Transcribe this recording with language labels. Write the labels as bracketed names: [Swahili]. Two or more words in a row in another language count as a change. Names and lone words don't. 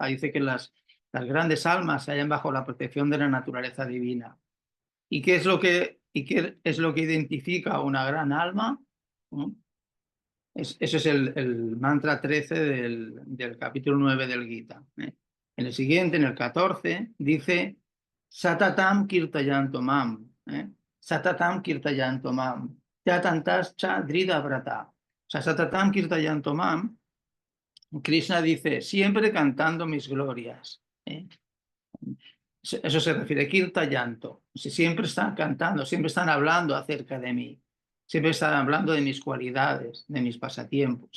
[Spanish] Dice que las grandes almas se hallan bajo la protección de la naturaleza divina. ¿Y qué es lo que identifica a una gran alma? Ese es el mantra 13 del capítulo 9 del Gita. En el siguiente, en el 14, dice [Sanskrit] सततं कीर्तयन्तो माम्. सततं कीर्तयन्तो माम् यतन्तश् च दृढ व्रताः. [Spanish] O sea, [Sanskrit] सततं कीर्तयन्तो माम्, [Spanish] Krishna dice, siempre cantando mis glorias. Eso se refiere, kirta llanto. Si siempre están cantando, siempre están hablando acerca de mí, siempre están hablando de mis cualidades, de mis pasatiempos.